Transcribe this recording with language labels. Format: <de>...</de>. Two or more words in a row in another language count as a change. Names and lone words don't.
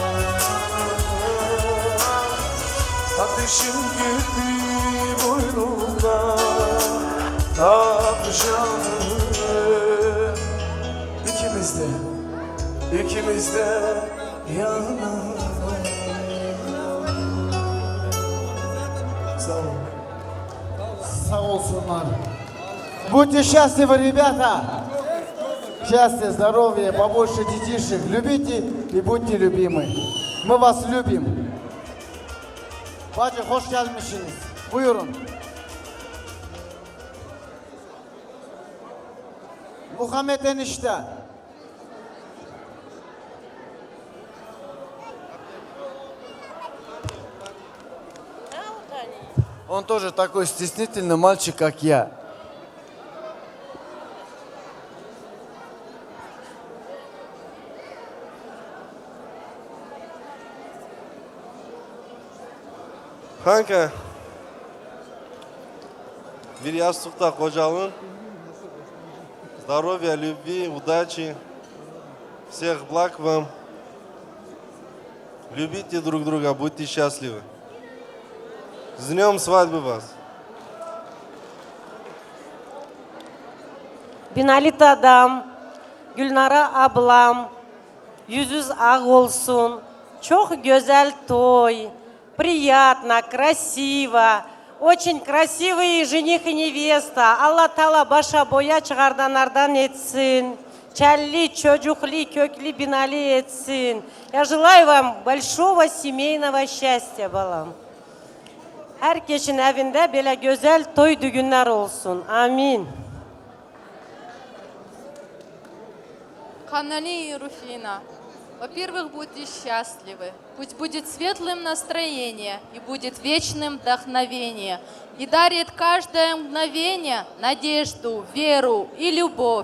<tr>Ateşin gelir boynuma, akşam ikimiz de yanar. Sağ ol. Sağ olsunlar.</tr> <ru>Будьте счастливы, ребята. Счастья, здоровья, побольше детишек. Любите и будьте любимы. Мы вас любим.</ru> <tr>Bacı hoş gelmişsiniz. Buyurun. Muhammed enişte.</tr> <ru>Он тоже такой стеснительный мальчик, как я.</ru> <tr>Kanka, bir yastıkta kocalın.</tr> <ru>Здоровья, любви, удачи. Всех благ вам. Любите друг друга, будьте счастливы. С днем свадьбы вас.</ru> <tr>Binalit adam, Gülnara ablam, yüzünüz ağ olsun. Çok güzel toy,</tr> <ru>приятно, красиво. Очень красивые жених и невеста.</ru> <tr>Алла Тала başa boya çıkardanlardan etsin. Çelli, çocukli, köklü, binali etsin.</tr> <ru>Я желаю вам большого семейного счастья, balam.</ru> <tr>Herkesin evinde böyle güzel toy düğünler olsun. Amin.</tr> <ru>Ханали и Руфина, во-первых, будьте счастливы. Пусть будет светлым настроение и будет вечным вдохновение. И дарит каждое мгновение надежду, веру и любовь.</ru>